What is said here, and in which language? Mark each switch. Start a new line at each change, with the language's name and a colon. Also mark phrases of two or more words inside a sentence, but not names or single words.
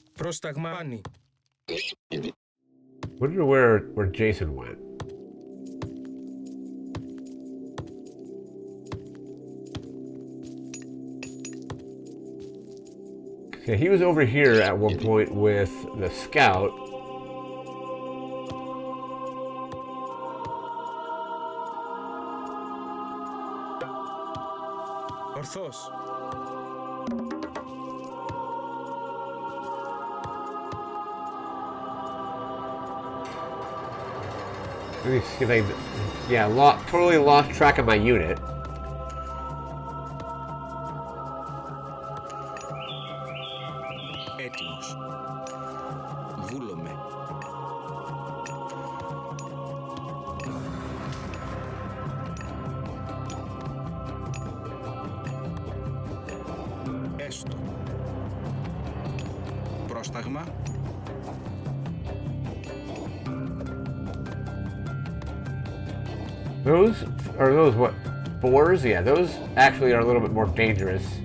Greek: Πρόσταγμα Άννη.
English: Wonder where Jason went. Yeah, he was over here at one point with the scout.
Greek: Ορθώς.
English: Let me see if I can... Yeah, totally lost track of my unit.
Greek: Έτοιμος. Βούλομαι. Έστω. Πρόσταγμα.
English: Those what? Boars? Yeah, those actually are a little bit more dangerous.